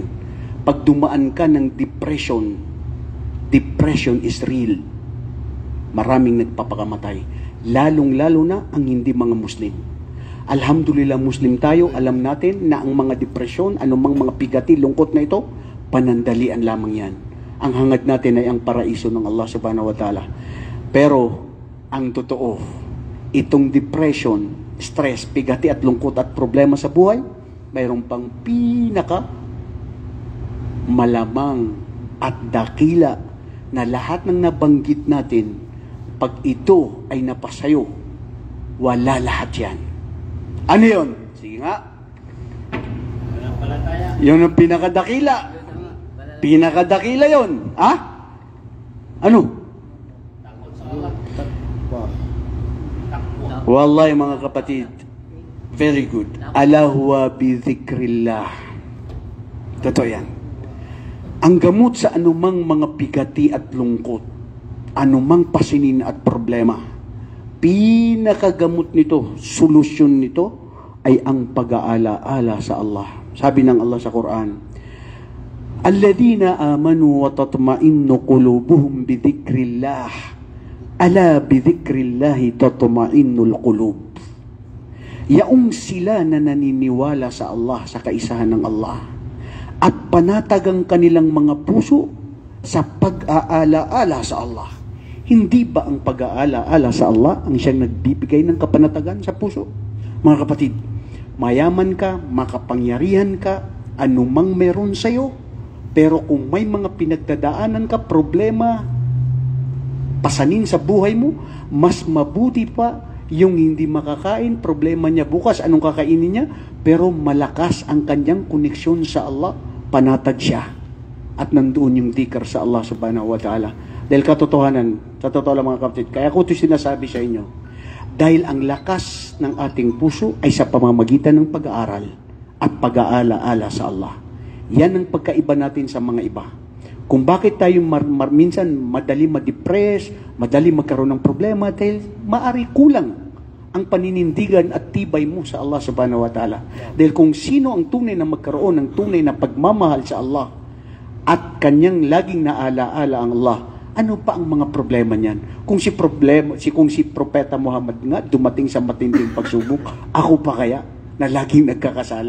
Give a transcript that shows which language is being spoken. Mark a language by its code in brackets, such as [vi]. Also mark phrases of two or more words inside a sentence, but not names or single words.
[tl] Pag dumaan ka ng [en] depression is real. [tl] Maraming nagpapakamatay. Lalong-lalo na ang hindi mga Muslim. Alhamdulillah, Muslim tayo. Alam natin na ang mga depresyon, anumang mga pigati, lungkot na ito, panandalian lamang yan. Ang hangad natin ay ang paraiso ng [ar] الله سبحانه وتعالى. [tl] Pero, ang totoo, itong depression, stress, pigati at lungkot at problema sa buhay, mayroon pang pinaka malamang at dakila na lahat ng nabanggit natin, pag ito ay napasayo, wala lahat yan. Ano yun? Sige nga. Yun ang pinakadakila. Pinakadakila yun. Ha? Ano? Wallahi, mga kapatid, [en] very good. [ar] ألا هو بذكر الله. [tl] Totoo yan. Ang gamot sa anumang mga pigati at lungkot, anumang pasinin at problema, pinakagamot nito, solusyon nito, ay ang pag-aala-ala sa Allah Sabi ng Allah sa Quran, [ar] الذين آمنوا وتطمئن قلوبهم بذكر الله. ألا بذكر الله تطمئن القلوب. [tl] Yaong sila na naniniwala sa Allah, sa kaisahan ng Allah, at panatag ang kanilang mga puso sa pag-aala-ala sa Allah. Hindi ba ang pag-aala-ala sa Allah ang siyang nagbibigay ng kapanatagan sa puso? Mga kapatid, mayaman ka, makapangyarihan ka, anumang meron sa'yo, pero kung may mga pinagdadaanan ka, problema, pasanin sa buhay mo, mas mabuti pa yung hindi makakain, problema niya bukas, anong kakainin niya, pero malakas ang kanyang koneksyon sa Allah, panatag siya. At nandoon yung dhikr sa [ar] الله سبحانه وتعالى. [tl] Dahil katotohanan, sa totoo lang mga kapatid, kaya ko ito sinasabi sa inyo, dahil ang lakas ng ating puso ay sa pamamagitan ng pag-aaral at pag-aala-ala sa Allah. Yan ang pagkaiba natin sa mga iba. Kung bakit tayo minsan madali ma-depress, madali magkaroon ng problema, dahil maari kulang ang paninindigan at tibay mo sa [ar] الله سبحانه وتعالى. [tl] Dahil kung sino ang tunay na magkaroon ng tunay na pagmamahal sa Allah at kanyang laging naala-ala ang Allah, ano pa ang mga problema niyan? Kung si Propeta Muhammad nga dumating sa matinding pagsubok, ako pa kaya na laging nagkakasala?